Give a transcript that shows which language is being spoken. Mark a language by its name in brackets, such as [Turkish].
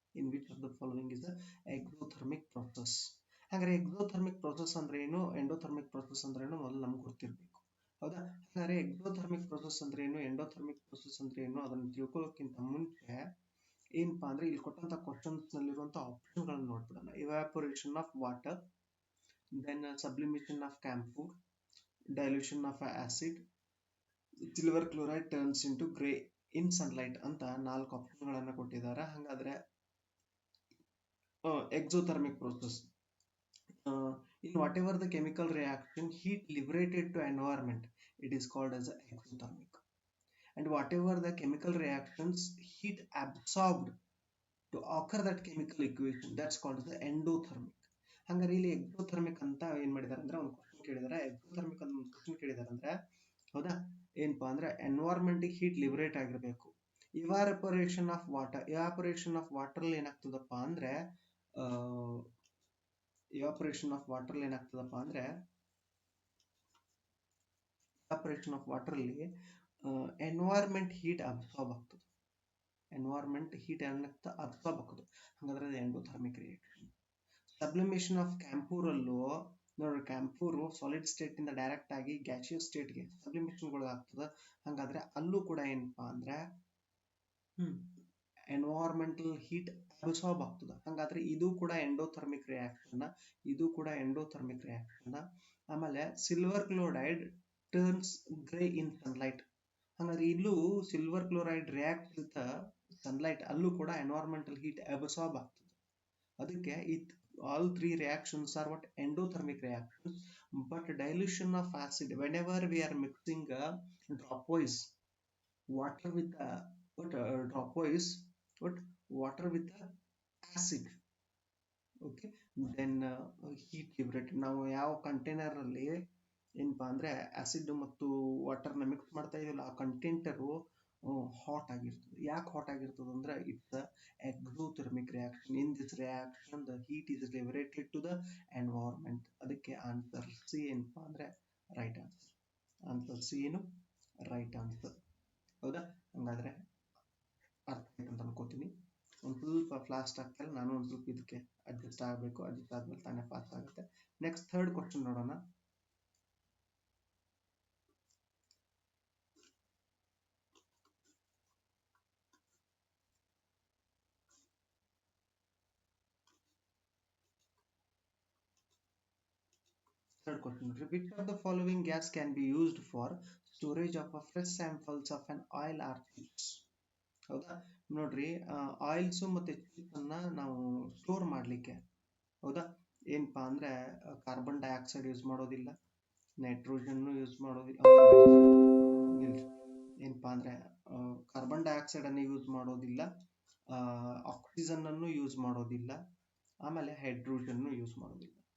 [English] In which of the following is a exothermic process. [Kannada] ಹಾಗಾದ್ರೆ exothermic process ಅಂದ್ರೆ ಏನು, endothermic process ಅಂದ್ರೆ ಏನು ಮೊದಲು ನಮ್ಗೆ ಗೊತ್ತಿರಬೇಕು. ಹೌದಾ? ಹಾಗಾದ್ರೆ ಎಕ್ಸೋಥರ್ಮಿಕ್ ಪ್ರೊಸೆಸ್ ಅಂದ್ರೆ ಏನು, ಎಂಡೋಥರ್ಮಿಕ್ ಪ್ರೊಸೆಸ್ ಅಂದ್ರೆ ಏನು ಅದನ್ನು ತಿಳ್ಕೊಳ್ಳೋಕ್ಕಿಂತ ಮುಂಚೆ ಏನಪ್ಪಾ ಅಂದ್ರೆ ಇಲ್ಲಿ ಕೊಟ್ಟಂತ ಕ್ವಶನ್ಸ್ ನಲ್ಲಿರುವಂತ ಆಪ್ಷನ್ ಗಳನ್ನ ನೋಡ್ಬಿಡೋಣ. [English] evaporation of water, then sublimation of camphor, dilution of acid, silver chloride turns into gray in sunlight [Kannada] ಅಂತ 4 ಆಪ್ಷನ್ಗಳನ್ನು ಕೊಟ್ಟಿದ್ದಾರೆ. [English] ಹಾಗಾದ್ರೆ exothermic process, in whatever the chemical reaction heat liberated to environment, it is called as exothermic, and whatever the chemical reactions heat absorbed to occur that chemical equation, that's called as the endothermic. [Kannada] ಹಂಗಾರೆ ಇಲ್ಲಿ exothermic ಅಂತ ಏನ್ ಮಾಡಿದಾರೆ ಅಂದ್ರೆ ಒಂದು question ಕೇಳಿದಾರೆ. Exothermic ಅಂತ ಒಂದು question ಕೇಳಿದಾರೆ ಅಂದ್ರೆ ಹೌದಾ, ಏನಪ್ಪಾ ಅಂದ್ರೆ ಎನ್ವೈರ್ಮೆಂಟ್ ಹೀಟ್ ಲಿಬರೇಟ್ ಆಗಿರಬೇಕು. Evaporation of water, evaporation of water ಏನಾಗ್ತದಪ್ಪ ಅಂದ್ರೆ ಇವಾಪರೇಷನ್ ಆಫ್ ವಾಟರ್ ಏನಾಗ್ತದಪ್ಪ ಅಂದ್ರೆ ಇವಾಪರೇಷನ್ ಆಫ್ ವಾಟರ್ ಅಲ್ಲಿ ಎನ್ವೈರ್ಮೆಂಟ್ ಹೀಟ್ ಅಬ್ಸಾರ್ಬ್ ಆಗ್ತದೆ. ಎನ್ವೈರ್ಮೆಂಟ್ ಹೀಟ್ ಏನಾಗ್ತದೆ ಅಬ್ಸಾರ್ಬ್ ಆಗ್ತದೆ. ಹಾಗಾದ್ರೆ ಅದು ಎಂಡೋಥರ್ಮಿಕ್ ರಿಯಾಕ್ಷನ್. ಸಬ್ಲಿಮೇಷನ್ ಆಫ್ ಕ್ಯಾಂಪೂರ್ ಅಲ್ಲೂ ನೋಡ್ರಿ, ಕ್ಯಾಂಪೂರು ಸಾಲಿಡ್ ಸ್ಟೇಟ್ ಇಂದ ಡೈರೆಕ್ಟ್ ಆಗಿ ಗ್ಯಾಸಿಯಸ್ ಸ್ಟೇಟ್ಗೆ ಸಬ್ಲಿಮೇಷನ್ ಆಗ್ತದೆ. ಹಾಗಾದ್ರೆ ಅಲ್ಲೂ ಕೂಡ ಏನಪ್ಪಾ ಅಂದ್ರೆ ಎನ್ವೈರ್ಮೆಂಟಲ್ ಹೀಟ್ ಅಬ್ಸಾರ್ಬ್ ಆಗ್ತದೆ. ಹಾಗಾದ್ರೆ ಇದು ಕೂಡ ಎಂಡೋಥರ್ಮಿಕ್ ರಿಯಾಕ್ಷನ್, ಇದು ಕೂಡ ಎಂಡೋಥರ್ಮಿಕ್ ರಿಯಾಕ್ಷನ್. [English] ಆಮೇಲೆ silver chloride turns gray in sunlight. [Kannada] ಹಾಗಾದ್ರೆ ಇಲ್ಲೂ [English] silver chloride react with sunlight, [Kannada] ಅಲ್ಲೂ ಕೂಡ ಎನ್ವೈರ್ಮೆಂಟಲ್ ಹೀಟ್ ಅಬ್ಸಾರ್ಬ್ ಆಗ್ತದೆ. [English] ಅದಕ್ಕೆ all three reactions are what endothermic reactions. But dilution of acid, whenever we are mixing dropwise water with dropwise water with acid, okay, then heat liberated. [Kannada] ನಾವು ಯಾವ container ಅಲ್ಲಿ ಏನಪ್ಪಾ ಅಂದ್ರೆ acid ಮತ್ತು water ನ mix ಮಾಡ್ತಾ ಇದೀವಲ್ಲ, ಆ ಕಂಟೈನರು ಹಾಟ್ ಆಗಿರ್ತದೆ. ಯಾಕೆ ಹಾಟ್ ಆಗಿರ್ತದೆ ಅಂದ್ರೆ [English] It's exothermic reaction. In this reaction the heat is liberated to the environment. [Kannada] ಅದಕ್ಕೆ ಆನ್ಸರ್ ಸಿ ಏನಪ್ಪಾ ಅಂದ್ರೆ ರೈಟ್ ಆನ್ಸರ್. ಆನ್ಸರ್ ಸಿ ಏನು ರೈಟ್ ಆನ್ಸರ್. ಹೌದಾ, ಹಂಗಾದ್ರೆ ಅರ್ಥ ಆಯ್ತು ಅಂತ ಅನ್ಕೋತೀನಿ. ಒಂದು ಸ್ವಲ್ಪ ಫಾಸ್ಟ್ ಆಗ್ತಾರೆ, ನಾನು ಒಂದು ಸ್ವಲ್ಪ ಇದಕ್ಕೆ ಅಡ್ಜಸ್ಟ್ ಆಗಬೇಕು. ಅಡ್ಜಸ್ಟ್ ಆದ್ಮೇಲೆ ತಾನೇ ಫಾಸ್ಟ್ ಆಗುತ್ತೆ. ನೆಕ್ಸ್ಟ್ ಥರ್ಡ್ ಕ್ವಶನ್ ನೋಡೋಣ. [English] Third question, which of the following gas can be used for storage of a fresh samples of an oil or chips? [Kannada] ಹೌದಾ, ನೋಡ್ರಿ, ಆಯಿಲ್ಸ್ ಮತ್ತೆ ಚಿಪ್ಸ್ ಅನ್ನ ನಾವು ಸ್ಟೋರ್ ಮಾಡ್ಲಿಕ್ಕೆ ಹೌದಾ ಏನಪ್ಪಾ ಅಂದ್ರೆ ಕಾರ್ಬನ್ ಡೈಆಕ್ಸೈಡ್ ಯೂಸ್ ಮಾಡೋದಿಲ್ಲ, ನೈಟ್ರೋಜನ್ ಯೂಸ್ ಮಾಡೋದಿಲ್ಲ, ಏನಪ್ಪಾ ಅಂದ್ರೆ ಕಾರ್ಬನ್ ಡೈಆಕ್ಸೈಡ್ ಅನ್ನು ಯೂಸ್ ಮಾಡೋದಿಲ್ಲ, ಆಕ್ಸಿಜನ್ ಅನ್ನು ಯೂಸ್ ಮಾಡೋದಿಲ್ಲ, ಆಮೇಲೆ ಹೈಡ್ರೋಜನ್ ಯೂಸ್ ಮಾಡೋದಿಲ್ಲ.